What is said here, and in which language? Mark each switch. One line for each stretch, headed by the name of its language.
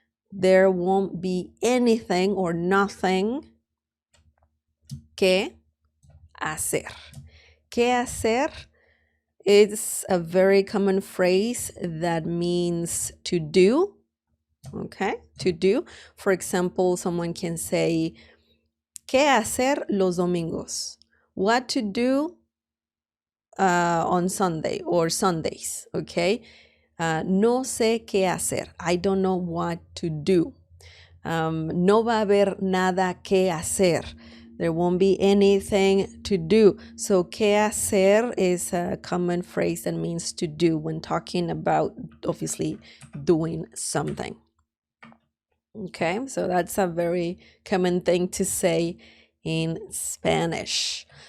English: There won't be anything or nothing
Spanish: que hacer.
English: Que hacer is a very common phrase that means to do. Okay, to do. For example, someone can say,
Spanish: ¿qué hacer los domingos?
English: What to do on Sunday or Sundays, okay?
Spanish: No sé qué hacer.
English: I don't know what to do.
Spanish: No va a haber nada que hacer.
English: There won't be anything to do. So, ¿qué hacer is a common phrase that means to do when talking about, obviously, doing something. Okay, so that's a very common thing to say in Spanish.